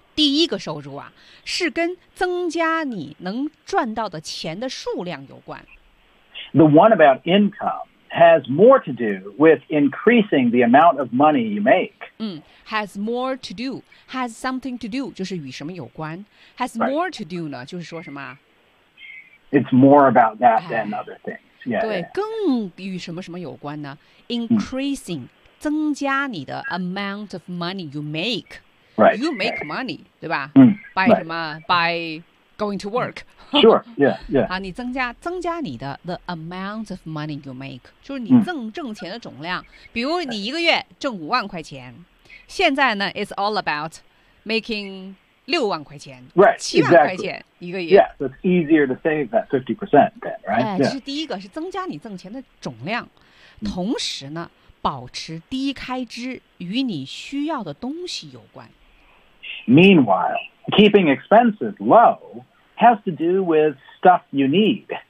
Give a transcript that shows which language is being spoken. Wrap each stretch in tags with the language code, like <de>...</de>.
<zh>第一个收入啊，是跟增加你能赚到的钱的数量有关。</zh> <en>The one about income has more to do with increasing the amount of money you make. has more to do, has something to do,</en> <zh>就是与什么有关。</zh> <en>Has more to do</en> <zh>呢，就是说什么？</zh> <en>It's more about that than other things. Yeah,</en> <zh>对，</zh> <en>yeah.</en> <zh>更与什么什么有关呢 ？</zh> <en>Increasing,、</en> <zh>增加你的</zh> <en>amount of money you make. Right, you make money, right.</en> <zh>对吧、</zh> <en>by、 right.</en> <zh>什么</zh> <en>by going to work. Sure, yeah, yeah.</en> <zh>啊，你增加你的</zh> <en>the amount of money you make,</en> <zh>就是你挣钱的总量。比如你一个月挣五万块钱，现在呢 ，</zh> <en>it's all about making</en> <zh>六万块钱，</zh> <en>right,</en> <zh>七万块钱一个月。</zh> <en>Yeah, so it's easier to save that 50% then, right?</en> <zh>哎，这是第一个，是增加你挣钱的总量，同时呢。保持低开支与你需要的东西有关。</zh> <en>Meanwhile, keeping expenses low has to do with stuff you need.</en>